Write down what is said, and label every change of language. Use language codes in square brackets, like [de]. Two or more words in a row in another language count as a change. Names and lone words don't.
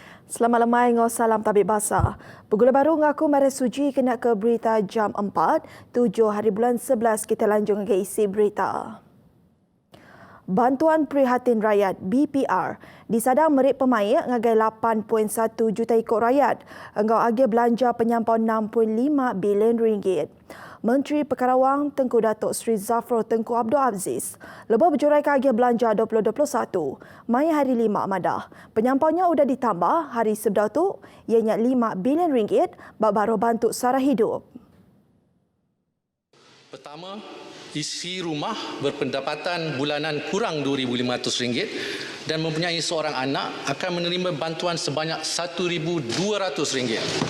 [iba] Selamat lemai ngau salam tabik basah. Bergula baru ngaku Mari Suji kena ke berita jam 4, 7 hari bulan 11 kita lanjut ke isi berita. Bantuan Prihatin Rakyat BPR disadang merik pemain ngagai 8.1 juta ekor rakyat. Engkau agi belanja penyampau 65 bilion ringgit. Menteri Perkara Wang Tengku Datuk Seri Zafrul Tengku Abdul Aziz lepas berjurai ke belanja 2021 Mai hari 5 Madah. Penyampaunya sudah ditambah hari sebelum tu ianya 5 bilion ringgit bak baru bantu sara hidup. [ms] Pertama, isi rumah berpendapatan bulanan kurang RM2,500 dan mempunyai seorang anak akan menerima bantuan sebanyak RM1,200.